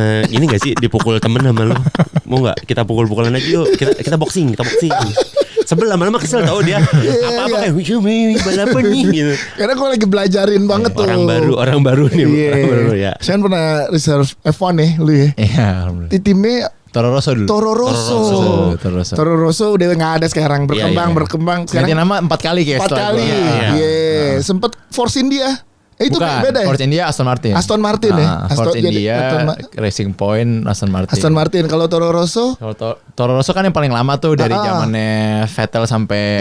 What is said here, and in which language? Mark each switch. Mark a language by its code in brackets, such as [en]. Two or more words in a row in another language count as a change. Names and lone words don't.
[id] pernah ini gak sih dipukul temen sama lu? Mau gak kita pukul-pukulan aja yuk. Kita boxing. Sebel lama-lama kesel tau dia. Apa-apa iya. kayak balapan nih gitu. Karena gue lagi belajarin banget tuh. Orang baru nih, Iya. orang baru ya. Saya pernah reserve F1 nih lu ya. Iya, alhamdulillah. Di timnya Toro Rosso dulu. Toro Rosso. Toro Rosso. Toro Rosso udah nggak ada sekarang, berkembang Iya. berkembang Ganti sekarang nama 4 kali kayak 4 setelah kali. gua. Iya. Iya, sempet Force India. Itu Bukan, beda ya? Force India Aston Martin. Aston Martin ya? Force Jadi India, Aston Racing Point, Aston Martin. Aston Martin. Kalau Toro Rosso Kalau Toro Rosso kan yang paling lama tuh dari zamannya Vettel sampai